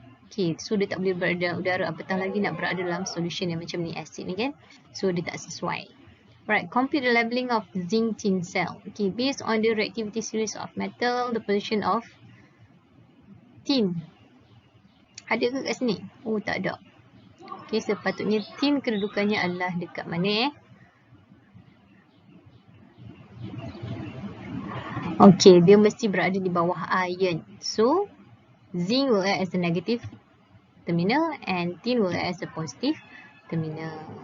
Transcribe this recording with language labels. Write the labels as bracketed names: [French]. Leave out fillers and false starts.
[Malay] Okay, so dia tak boleh berada udara, apatah lagi nak berada dalam solution yang macam ni, acid ni kan. So dia tak sesuai. [English] Right, complete the labeling of zinc tin cell. Okay, based on the reactivity series of metal, the position of tin. [Malay] Ada ke kat sini? Oh, tak ada. Okay, sepatutnya tin kedudukannya adalah dekat mana Okay, dia mesti berada di bawah iron. [English] So, zinc will act as a negative terminal and tin will act as a positive terminal.